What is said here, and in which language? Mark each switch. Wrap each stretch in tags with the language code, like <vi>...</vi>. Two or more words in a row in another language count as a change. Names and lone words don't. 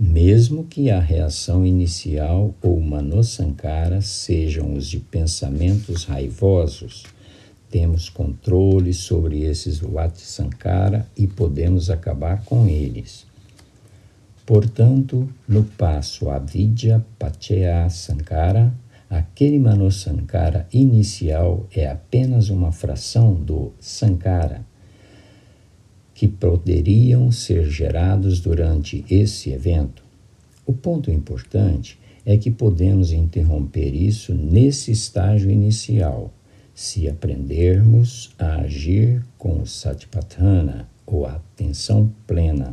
<pt>Mesmo que a reação inicial ou manosankhara sejam os de pensamentos raivosos, temos controle sobre esses vati-sankhara e podemos acabar com eles. Portanto, no passo</pt> <pi>avidya paccaya sankhara,</pi> <pt>aquele manosankhara inicial é apenas uma fração do sankhara, que poderiam ser gerados durante esse evento. O ponto importante é que podemos interromper isso nesse estágio inicial, se aprendermos a agir com o satipatthana, ou a atenção plena.</pt>